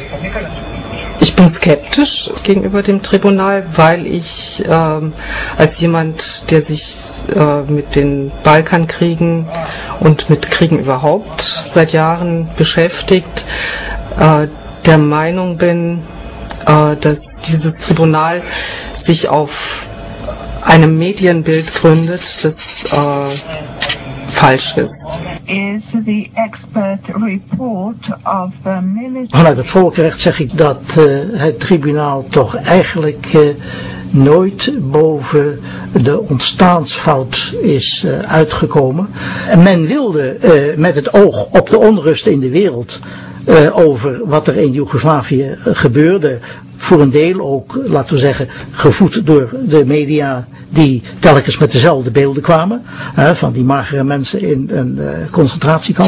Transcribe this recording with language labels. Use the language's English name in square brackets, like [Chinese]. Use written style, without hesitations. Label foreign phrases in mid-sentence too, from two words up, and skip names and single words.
[German] Ich bin skeptisch gegenüber dem Tribunal, weil ich als jemand, der sich mit den Balkankriegen und mit Kriegen überhaupt seit Jahren beschäftigt, der Meinung bin, dass dieses Tribunal sich auf einem Medienbild gründet, das falsch ist. [Dutch] Vanuit het volksrecht zeg ik dat het tribunaal toch eigenlijk nooit boven de ontstaansfout is uitgekomen. En men wilde met het oog op de onrust in de wereld over wat er in Joegoslavië gebeurde, voor een deel ook, laten we zeggen, gevoed door de media die telkens met dezelfde beelden kwamen, van die magere mensen in een concentratiekamp.